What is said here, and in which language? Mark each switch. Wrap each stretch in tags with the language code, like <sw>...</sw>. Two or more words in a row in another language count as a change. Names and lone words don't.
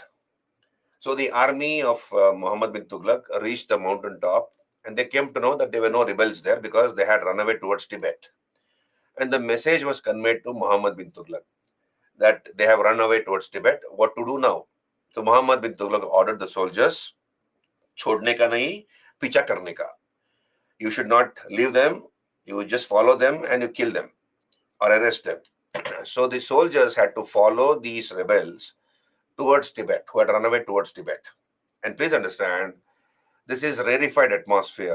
<en>So the army of Muhammad bin Tughlaq reached the mountain top, and they came to know that there were no rebels there because they had run away towards Tibet. And the message was conveyed to Muhammad bin Tughlaq that they have run away towards Tibet. What to do now? So Muhammad bin Tughlaq ordered the soldiers,</en> <hi>"छोड़ने का नहीं, पीछा करने का."</hi> <en>You should not leave them. You just follow them and you kill them or arrest them. So the soldiers had to follow these rebels towards Tibet, who had run away towards Tibet. And please understand, this is rarefied atmosphere.</en>